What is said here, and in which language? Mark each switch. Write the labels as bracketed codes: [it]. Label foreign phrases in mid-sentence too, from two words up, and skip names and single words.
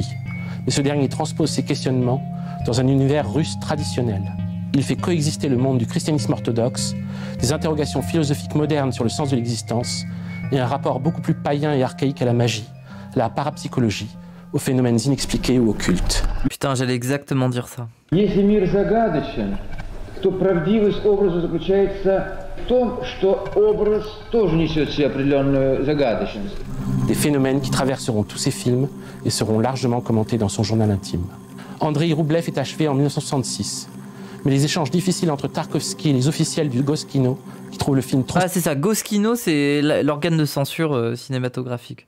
[fr] Mais ce dernier transpose ces questionnements dans un univers russe traditionnel. Il fait coexister le monde du christianisme orthodoxe, des interrogations philosophiques modernes sur le sens de l'existence et un rapport beaucoup plus païen et archaïque à la magie, à la parapsychologie, aux phénomènes inexpliqués ou occultes. Putain, j'allais exactement dire ça. [ru] Если мир загадочен, то правдивость образа заключается в том, что образ тоже несет в себе определенную загадочность. [fr] Des phénomènes qui traverseront tous ses films et seront largement commentés dans son journal intime. Andrei Roublev est achevé en 1966. Mais les échanges difficiles entre Tarkovsky et les officiels du Goskino, qui trouvent le film trop... Ah c'est ça, Goskino c'est l'organe de censure cinématographique.